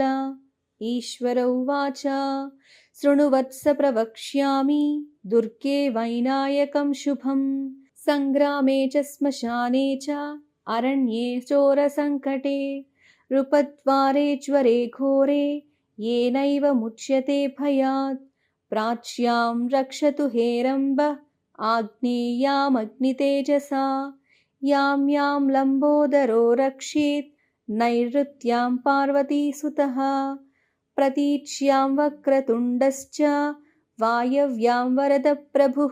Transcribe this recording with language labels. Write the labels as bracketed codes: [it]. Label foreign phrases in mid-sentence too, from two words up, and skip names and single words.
[sa] ఈశ్వర ఉవాచ శృణు వత్స ప్రవక్ష్యామి దుర్గే వైనాయకం శుభం. సంగ్రామే చ శ్మశానే చ అరణ్యే చోరసంకటే నృపద్వారే జ్వరే ఘోరే येनैव मुच्यते भयात्. प्राच्यां रक्षतु हेरम्बः आग्नेयामग्नितेजसा यां यां लम्बोदरो रक्षेत् नैऋत्यां पार्वतीसुतः. प्रतीच्यां वक्रतुण्डश्च वायव्यां वरदप्रभुः.